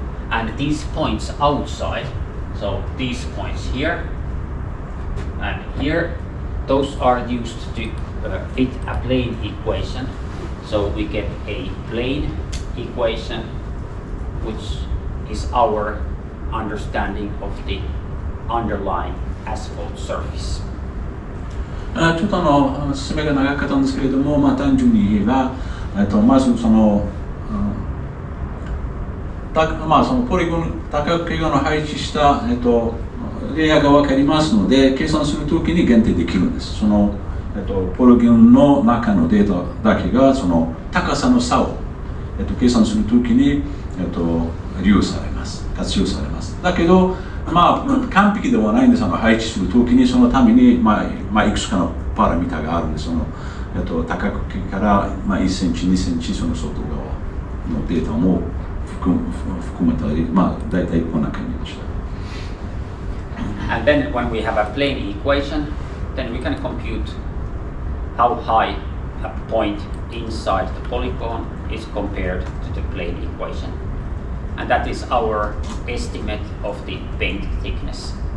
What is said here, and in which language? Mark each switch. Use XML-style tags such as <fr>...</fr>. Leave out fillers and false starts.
<en>And these points outside, so these points here and here, those are used to fit a plane equation. So we get a plane equation, which is our understanding of the underlying asphalt surface.</en> <ja>ちょっと説明が長かったんですけれども、単純に言えば、まずそのポリゴン、多角形の配置した、レイヤーが分かりますので、計算するときに限定できるんです。その、ポリゴンの中のデータだけがその高さの差を、計算するときに、利用されます、活用されます。だけど、まあ完璧ではないんです。配置するときにそのために、いくつかのパラミターがあるんです。多角形から、1センチ、2センチその外側のデータも含めたり、大体こんな感じでした。</ja> <en>And then when we have a plane equation, then we can compute how high a point inside the polygon is compared to the plane equation. And that is our estimate of the paint thickness.</en>